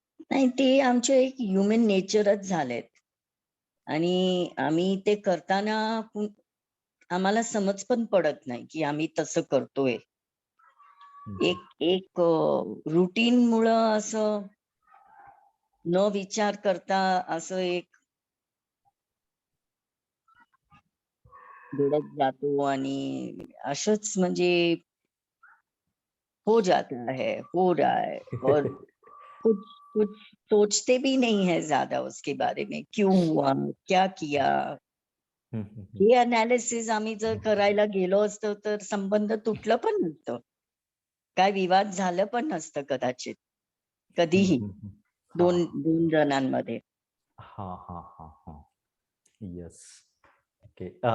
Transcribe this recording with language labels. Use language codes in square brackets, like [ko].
[mr] नाही, ते आमचे एक ह्युमन नेचरच झालेत आणि आम्ही ते करताना आम्हाला समज पण पडत नाही की आम्ही तसं करतोय. एक एक रुटीन मुळे असं न विचार करता असं एक घडत जातो आणि असंच म्हणजे [hi] हो जाता है, हो रहा है और कुछ कुछ सोचते भी नहीं है ज्यादा उसके बारे में, क्यों हुआ, क्या किया. हे अनालिसिस आम्ही जर करायला गेलो असतो तर संबंध तुटलं पण नसतं, काय विवाद झालं पण नसतं कदाचित कधीही दोन दोन जणांमध्ये. हा हा हा हा येस. ओके.